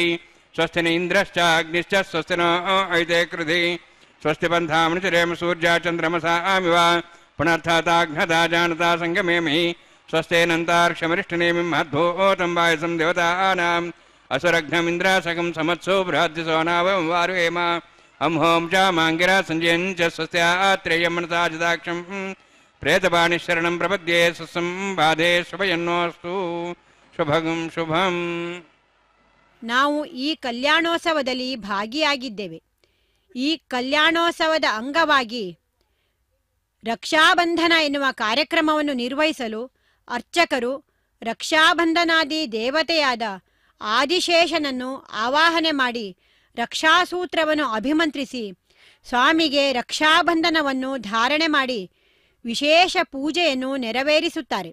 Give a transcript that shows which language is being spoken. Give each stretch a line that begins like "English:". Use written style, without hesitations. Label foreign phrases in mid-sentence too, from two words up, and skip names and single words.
Sanskrit: ಸ್ವಸ್ತಿ ನ ಇಂದ್ರಶ್ಚ ಅಗ್ನಿಶ್ಚ, ಸ್ವಸ್ತಿ ನೋ ಐತೆ ಕೃಧಿ, ಸ್ವಸ್ತಿ ಪಂಥಾಮನುಚರೇಮ ಸೂರ್ಯ ಚಂದ್ರಮಸಾಮಿವ, ಪುನರ್ಥಾತಾಘ್ನತಾ ಜಾನತಾ ಸಂಗಮೇಮಿ, ಸ್ವಸ್ತೇನಂತಾರ್ಕ್ಷಮರಿಷ್ಠನೇಮಿಂ ಮಹದ್ಭೂತಂ ವಾಯಸಂ ದೇವತಾನಾಂ, ಅಸುರಘ್ನಮಿಂದ್ರಾಸಕಂ ಸಮತ್ಸೋ ಬೃಹದ್ದಿಸೋ ನಾವಂ ವಾರುಹೇಮ, ಹಂ ಹೋಂ ಚ ಮಾಂಗಿರ ಸಂಜಯಂಚ ಸ್ವಸ್ತ್ಯಾತ್ರೇಯಂ ಮನಸಾ ಜದಾಕ್ಷಂ, ಪ್ರೇತಪಾಣಿಶರಣಂ ಪ್ರಪದ್ಯೆ ಸುಸಂಬಾಧೆ ಶುಭಯನ್ನೋಸ್ತು. ಶುಭಗಂ ಶುಭಂ.
Kannada: ನಾವು ಈ ಕಲ್ಯಾಣೋತ್ಸವದಲ್ಲಿ ಭಾಗಿಯಾಗಿದ್ದೇವೆ. ಈ ಕಲ್ಯಾಣೋತ್ಸವದ ಅಂಗವಾಗಿ ರಕ್ಷಾಬಂಧನ ಎನ್ನುವ ಕಾರ್ಯಕ್ರಮವನ್ನು ನಿರ್ವಹಿಸಲು ಅರ್ಚಕರು ರಕ್ಷಾಬಂಧನಾದಿ ದೇವತೆಯಾದ ಆದಿಶೇಷನನ್ನು ಆವಾಹನೆ ಮಾಡಿ ರಕ್ಷಾಸೂತ್ರವನ್ನು ಅಭಿಮಂತ್ರಿಸಿ ಸ್ವಾಮಿಗೆ ರಕ್ಷಾಬಂಧನವನ್ನು ಧಾರಣೆ ಮಾಡಿ ವಿಶೇಷ ಪೂಜೆಯನ್ನು ನೆರವೇರಿಸುತ್ತಾರೆ.